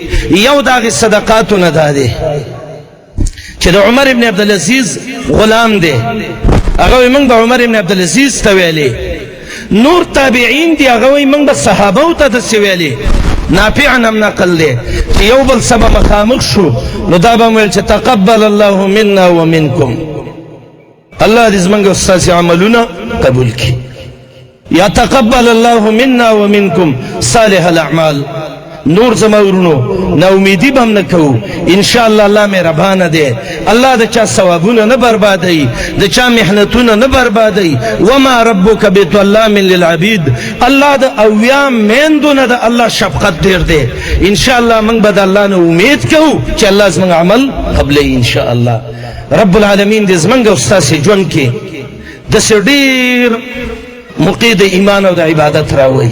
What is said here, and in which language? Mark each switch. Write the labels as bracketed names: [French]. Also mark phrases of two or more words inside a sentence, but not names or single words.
[Pashto] یو د هغې صدقاتو نه دا دی چې د عمر ابن عبدالعزیز غلام دی، هغه وایي موږ به عمر ابن عبدالعزیز ته ویلې. نور تابعین دي، هغه وایي موږ به صحابو ته داسې ویلې. نافع هم نقل دی چې یو بل سبا مخامخ شو نو دا به ویل چې [Arabic] تقبل الله منا ومنکم، [Pashto] الله دې زمونږ او ستاسې عملونه قبول کړي. [Arabic] یا تقبل الله منا ومنکم صالح الاعمال. [Pashto] نور زما ورونو نا امیدی به هم نه کوو، انشاءالله الله مهربانه دی، الله د چا ثوابونه نه بربادوي، د چا محنتونه نه بربادوي. [Arabic] وما ربک بظلام للعبید، [Pashto] الله د اویا میندو نه د الله شفقت ډېر دی. انشاءالله موږ به د الله نه امید کوو چې الله زموږ عمل قبلوي انشاءالله. رب العالمین دې زموږ او ستاسې ژوند کې داسې ډېر موقع د ایمان او د عبادت راولي.